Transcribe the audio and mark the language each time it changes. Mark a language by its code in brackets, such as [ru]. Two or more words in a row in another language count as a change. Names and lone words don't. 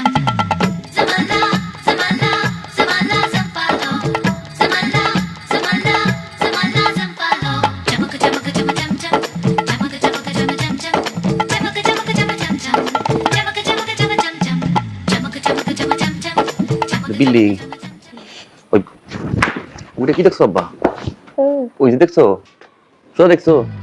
[bn] Zamala zamala zamala zampalo. Zamala zamala zamala zampalo. Jamaka jamaka jama jam jam. Jamaka jamaka jama jam jam. Jamaka jamaka jama jam jam. Jamaka jamaka jama jam jam. Jamaka jamaka jama jam jam. বিল্ডিং ওই ওটা কি দেখছো আব্বা? ওই যে দেখছো, সোজা দেখছো?